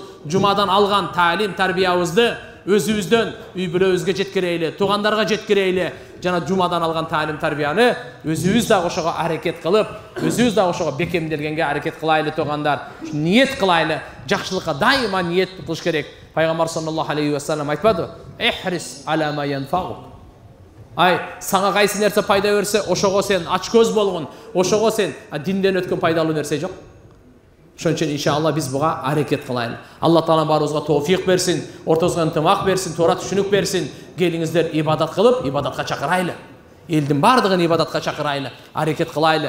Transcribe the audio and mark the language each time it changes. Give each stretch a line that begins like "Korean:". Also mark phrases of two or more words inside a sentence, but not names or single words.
Kyrgyz: Жумадан алган таалим, тарбиябызды өзүбүздөн үй бүлөбүзгө жеткирейли, туугандарга жеткирейли. Жана жумадан алган таалим, тарбияны өзүбүз да ошого аракет кылып, өзүбүз да ошого бекемделгенге аракет кылайлы туугандар. Ниет кылайлы, жакшылыкка дайыма ниет кылыш керек. Пайгамбар
Arabic: صلى الله عليه وسلم
Kyrgyz: айтпады:
Arabic: "احرص على ما ينفع".
Kyrgyz: Ай, сага кайсы нерсе пайда берсе, ошого сен ачкөз болгон, ошого сен динден өткөн пайдалуу нерсе жок. Ошон үчүн иншалла биз буга аракет кылайлы. Алла Таала баарыбызга тоофик берсин, ортобузга ынтымак берсин, туура түшүнүк берсин. Келиңиздер, ибадат кылып, ибадатка чакырайлы. Элдин бардыгын ибадатка чакырайлы, аракет кылайлы.